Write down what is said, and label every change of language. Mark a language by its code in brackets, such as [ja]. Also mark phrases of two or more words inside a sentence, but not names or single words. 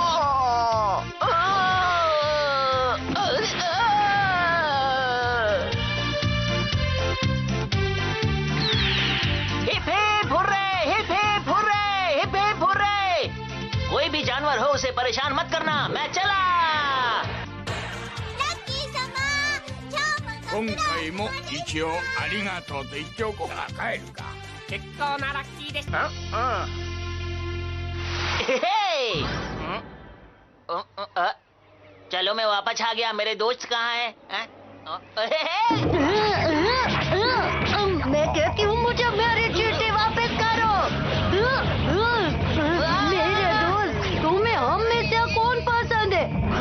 [en] hip hip hurray, hip hip hurray, hip hip hurray. [hi] कोई भी जानवर हो उसे परेशान मत करना, मैं चला। [ja] 今回も一応ありがとうと言っておこうか。帰るか。結構なラッキーでした。 [hi] चलो मैं वापस आ गया। मेरे दोस्त कहाँ हैं? मैं कहती हूँ मुझे मेरे चींटी वापस करो। मेरे दोस्त, तुम्हें हम में से कौन पसंद है?